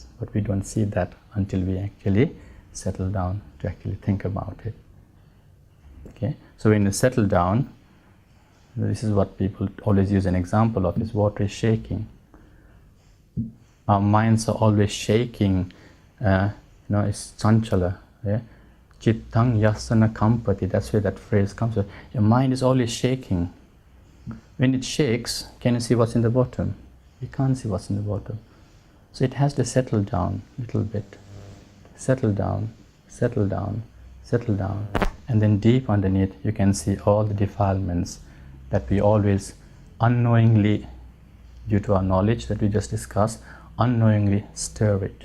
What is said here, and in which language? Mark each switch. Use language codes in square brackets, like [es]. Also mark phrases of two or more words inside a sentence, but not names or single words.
[en] But we don't see that until we actually settle down to actually think about it. Okay? So when you settle down, this is what people always use an example of, is water is shaking. Our minds are always shaking. It's chanchala. Yeah? [pi] Chittang yasana kampati. [en] That's where that phrase comes from. Your mind is always shaking. When it shakes, can you see what's in the bottom? You can't see what's in the bottom. So it has to settle down a little bit. Settle down, settle down, settle down. And then deep underneath, you can see all the defilements that we always unknowingly, due to our knowledge that we just discussed, unknowingly stir it.